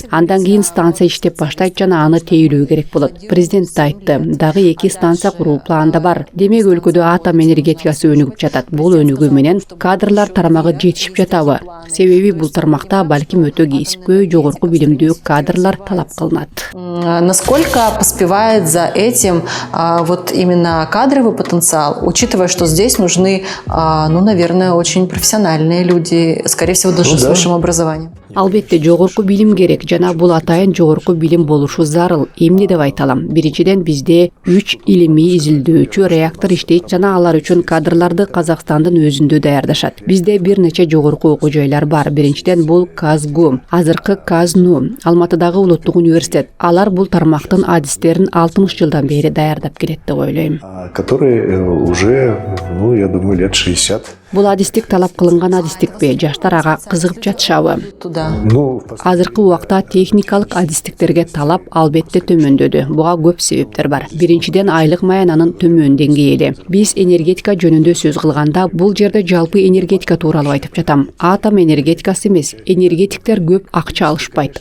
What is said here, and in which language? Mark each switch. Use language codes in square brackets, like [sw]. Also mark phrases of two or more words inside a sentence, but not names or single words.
[ky] Андан кийин станция иштеп баштайт жана аны тейлөө керек болот. Президент да айтты, дагы 2 станция куруу планда бар. Демек, өлкөдө атом энергетикасы өнүгүп жатат. Бул өнүгүү менен кадрлар тарамагы жетишип жатабы? Себеби бул тармакта балким өтө кесипкөй, жогорку билимдүү кадрлар талап кылынат. [ru] Насколько поспевает за этим вот именно кадровый потенциал, учитывая, что здесь нужны, наверное, очень профессиональные люди, скорее всего, даже с высшим образованием? [ky] Албетте, жогорку билим керек, жана бул атайын жогорку билим болушу зарыл. Эмне деп айталам? Биринчиден, бизде 3 илимий изилдөөчү реактор иштейт жана алар үчүн кадрларды Казакстандын өзүндө даярдашат. Бизде бир нече жогорку окуу жайлар бар. Биринчиден, бул КазГУ, азыркы КазНУ, Алматыдагы улуттук университет. Алар бул тармактын адистерин 60 жылдан бери даярдап келет деп ойлойм. [ru] Которые уже, я думаю, лет 60 [ky] Бул адистик талап кылынган адистикпи? Жаштар ага кызыгып жатышабы? [ru] Туда. Ну, [ky] Азыркы убакта техникалык адистиктерге талап албетте төмөндөдү. Буга көп себептер бар. Биринчиден айлык маянанын төмөн деңгээли. Биз энергетика жөнүндө сөз кылганда бул жерде жалпы энергетика тууралуу айтып жатам. Атом энергетикасы эмес. Энергетиктер көп акча алышпайт.